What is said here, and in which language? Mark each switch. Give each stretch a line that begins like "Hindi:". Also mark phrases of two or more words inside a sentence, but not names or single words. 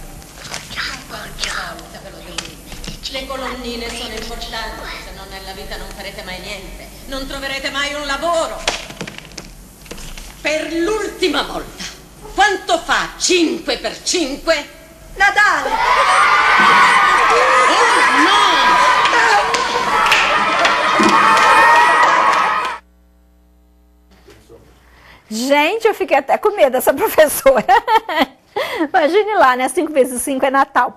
Italian: Le colonnine sono importanti, se no nella vita non farete mai niente, non troverete mai un lavoro. Per l'ultima volta, quanto fa 5 per 5? Natale! Oh no!
Portuguese: Gente, eu fiquei até com medo dessa professora. Imagine lá, né? 5 vezes 5 é Natal.